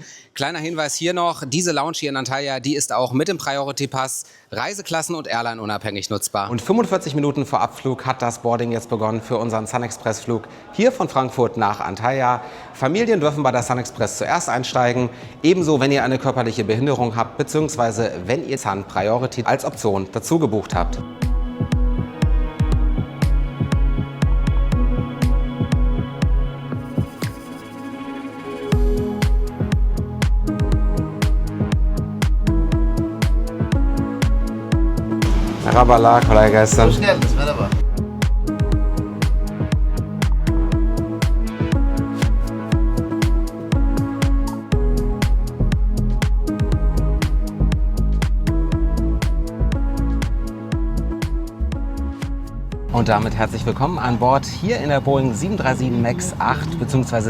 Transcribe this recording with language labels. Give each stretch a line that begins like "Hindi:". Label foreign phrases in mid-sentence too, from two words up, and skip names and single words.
German: Kleiner Hinweis hier noch, diese Lounge hier in Antalya, die ist auch mit dem Priority Pass Reiseklassen- und Airline unabhängig nutzbar. Und 45 Minuten vor Abflug hat das Boarding jetzt begonnen für unseren SunExpress-Flug hier von Frankfurt nach Antalya. Familien dürfen bei der SunExpress zuerst einsteigen, ebenso wenn ihr eine körperliche Behinderung habt, beziehungsweise wenn ihr Sun Priority als Option dazu gebucht habt.
Turkish: Merhabalar, kolay gelsin. Hoş geldiniz, merhaba.
German: Und damit herzlich willkommen an Bord hier in der Boeing 737 MAX 8 bzw.